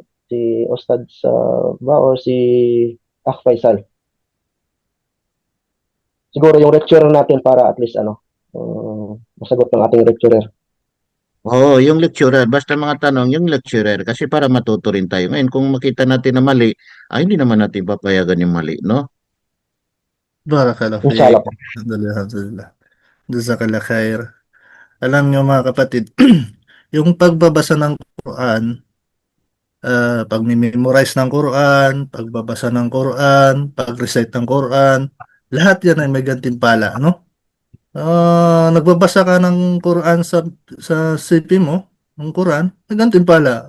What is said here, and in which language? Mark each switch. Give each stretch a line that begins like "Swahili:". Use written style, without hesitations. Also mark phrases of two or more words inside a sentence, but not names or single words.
Filipino: Si Ustad ba or si Akh Faisal? Siguro yung lecturer natin para at least masagot ng ating lecturer. Oo, yung lecturer, basta mga tanong, yung lecturer, kasi para matuto rin tayo. Ngayon, kung makita natin na mali, ay hindi naman natin papayagan yung mali, no?
Arabic: بارك الله فيك.
Filipino: Inshallah po.
Arabic: الحمد لله، الحمد لله. جزاك الله خير.
Filipino: Alam niyo mga kapatid, yung pagbabasa ng Quran, pag-memorize ng Quran, pagbabasa ng Quran, pag-recite ng Quran, lahat yan ay may gantimpala, no? Nagbabasa ka ng Quran sa CP mo, ng Quran, may gantimpala.